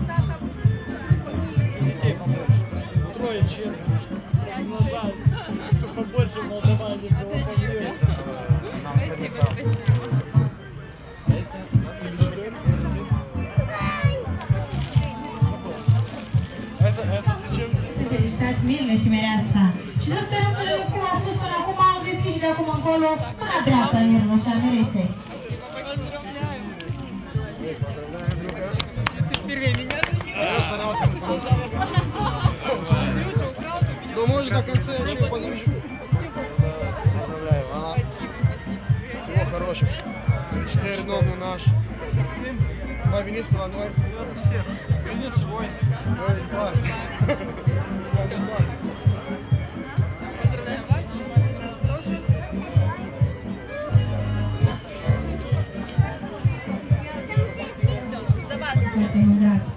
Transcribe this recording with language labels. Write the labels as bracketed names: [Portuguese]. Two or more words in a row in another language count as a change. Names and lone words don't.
[Russian] Детей побольше. Трое, четверо. Ну да, побольше в Молдаване было побольше. Спасибо, спасибо. Это зачем здесь? [Romanian] Să felicitați Mirele și Mireasa. Și să sperăm că, cum am spus până acum, veți fi și de acum încolo mâna dreaptă a Mirele și a Miresei. [Russian] Ты впервые меня Я старался. Ну, может, до конца еще подружу. Поздравляю, а? Всего хорошего. Теперь дому наш. Мой вниз планой. Венец свой. Ой, класс. поздравляем вас, нас тоже. За вас. [Romanian] Foarte mult drag.